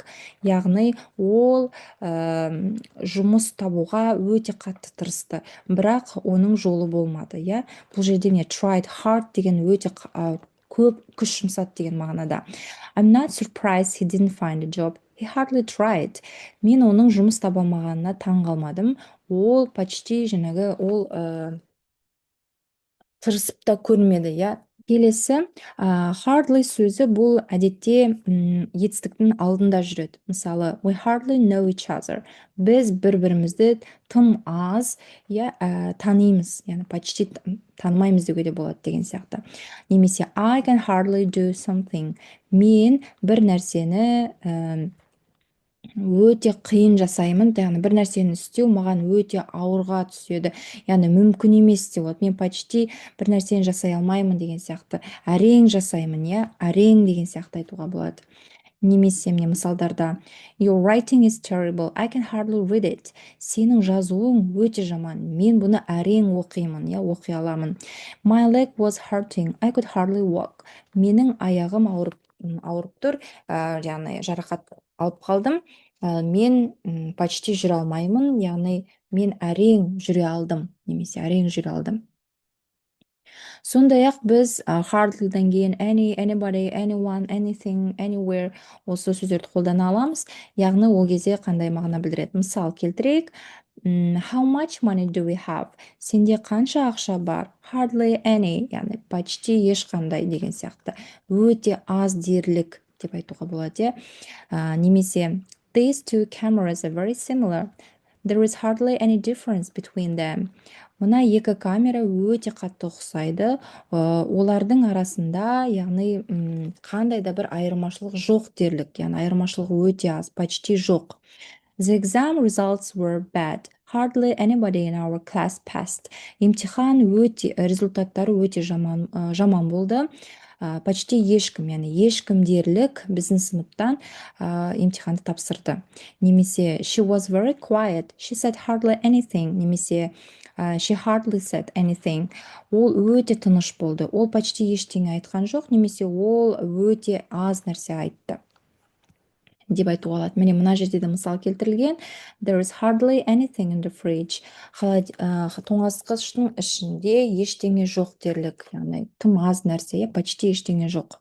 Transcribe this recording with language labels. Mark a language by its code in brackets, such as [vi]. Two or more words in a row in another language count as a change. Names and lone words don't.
[kk] Яғни ол жұмыс табуға өте қатты тырысты, бірақ оның жолы болмады, Бұл жерде не [en] tried hard [kk] деген өте көп күш жұмсады деген мағынада. [en] I'm not surprised he didn't find a job. He hardly tried. [kk] Мен оның жұмыс таба алмағанына таң қалмадым. Ол почти жаңағы ол тырысып та көрмеді, иә. Келесі, hardly сөзі бұл әдетте етістіктің алдында жүреді. Мысалы, [en] we hardly know each other. [kk] Біз бір-бірімізді тым аз, иә, танимыз, яғни почти танымаймыз деуге де болады деген сияқты. [en] Немесе I can hardly do something. [kk] Мен бір нәрсені өте қиын жасаймын, яғни бір нәрсені істеу маған өте ауырға түседі, яғни мүмкін емес деп болады. Мен почти бір нәрсені жасай алмаймын деген сияқты. Әрең жасаймын, иә, әрең деген сияқты айтуға болады. Немесе міне мысалдарда [en] Your writing is terrible. I can hardly read it. [kk] Сенің жазуың өте жаман. Мен бұны әрең оқимын, иә, оқи аламын. [en] My leg was hurting. I could hardly walk. [kk] Менің аяғым ауырып тұр, яғни жарақат алып қалдым. Мен почти жүре алмаймын, яғни мен әрең жүре алдым, немесе әрең жүре алдым. Сондай-ақ біз hardlyдан кейін [en] any, anybody, anyone, anything, anywhere [kk] осы сөздерді қолдана аламыз. Яғни ол кезде қандай мағына білдіреді? Мысал келтірейік. [en] How much money do we have? [kk] Сенде қанша ақша бар? [en] Hardly any, [kk] яғни почти ешқандай деген сияқты. Өте аз дерлік деп айтуға болады, немесе [en] these two cameras are very similar. There is hardly any difference between them. [kk] Мына екі камера өте қатты ұқсайды. Олардың арасында, яғни қандай да бір айырмашылық жоқ дерлік, яғни айырмашылық өте аз, почти жоқ. [en] The exam results were bad. Hardly anybody in our class passed. [kk] Емтихан результаттары өте жаман болды. Почти ешкім, яғни ешкім дерлік біздің сыныптан емтиханды тапсырды. [en] Немесе she was very quiet. She said hardly anything. Немесе she hardly said anything. [kk] Ол өте тыныш болды. Ол почти ештеңе айтқан жоқ, немесе ол өте аз нәрсе айтты деп айтуға болады. Міне мына жерде де мысал келтірілген. [en] There is hardly anything in the fridge. [kk] Тоңазытқыштың ішінде ештеңе жоқ дерлік, яғни тым аз нәрсе, почти ештеңе жоқ.